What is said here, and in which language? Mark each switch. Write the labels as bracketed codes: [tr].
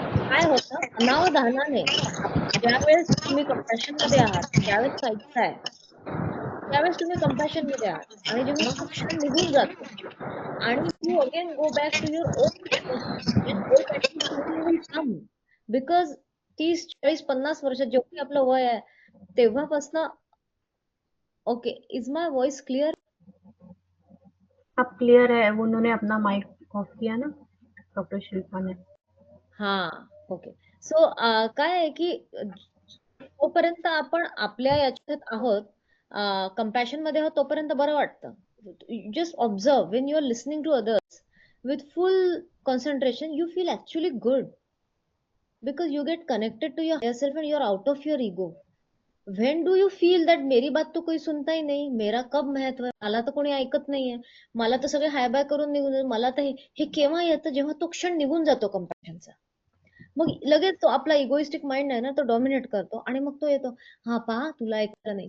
[mr] काय होतं अनावधानाने ज्यावेळेस तुम्ही कंपॅशन मध्ये आहात, ज्यावेळेस ऐकताय, त्यावेळेस तुम्ही कंपॅशन मध्ये आहात आणि जेव्हा तो क्षण निघून जातो आणि [en] you again go back to your own come because [mr] 30, 40, 50 वर्षात जेवढी आपलं वय आहे तेव्हापासनं [en] Okay is my voice clear? [hi] अब क्लियर है, उन्होंने अपना माइक ऑफ किया ना डॉक्टर शिल्पा ने. हा ओके. [mr] सो काय आहे की तोपर्यंत आपण आपल्या याच्यात आहोत, कंपॅशन मध्ये आहोत, तोपर्यंत बरं वाटतं. [en] Just observe Wien you R listening to others with full concentration you feel actually good because you get connected to your self end you R out of your ego. When do you feel that [hi] मेरी बात तो कोई सुनता ही नहीं, मेरा कब महत्व [mr] आहे, मला तर कोणी ऐकत नाहीये, मला तर सगळे हाय बाय करून निघून, मला तर हे केव्हा येतं जेव्हा तो क्षण निघून जातो कंपॅशनचा. मग लगेच तो आपला इगोइस्टिक माइंड आहे ना तो डॉमिनेट करतो आणि मग तो येतो, हा पहा तुला ऐकलं नाही.